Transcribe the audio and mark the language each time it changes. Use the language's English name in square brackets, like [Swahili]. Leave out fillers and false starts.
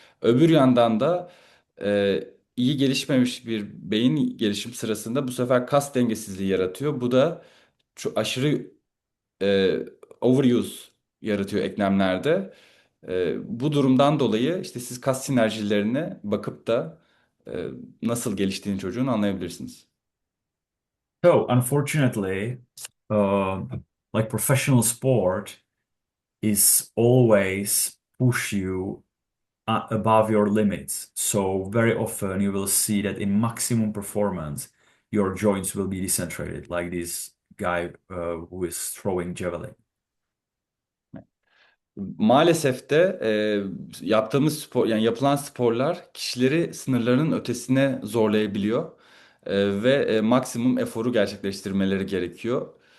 [Turkish] Öbür yandan da iyi gelişmemiş bir beyin gelişim sırasında bu sefer kas dengesizliği yaratıyor. Bu da aşırı e, overuse yaratıyor eklemlerde. Bu durumdan dolayı işte siz kas sinerjilerine bakıp da e, nasıl geliştiğini çocuğun anlayabilirsiniz. [English] So, unfortunately, uh, like professional sport is always push you above your limits. So, very often you will see that in maximum performance, your joints will be decentrated, like this guy who is throwing javelin. [Turkish] Maalesef de yaptığımız spor yani yapılan sporlar kişileri sınırlarının ötesine zorlayabiliyor. Ve maksimum eforu gerçekleştirmeleri gerekiyor.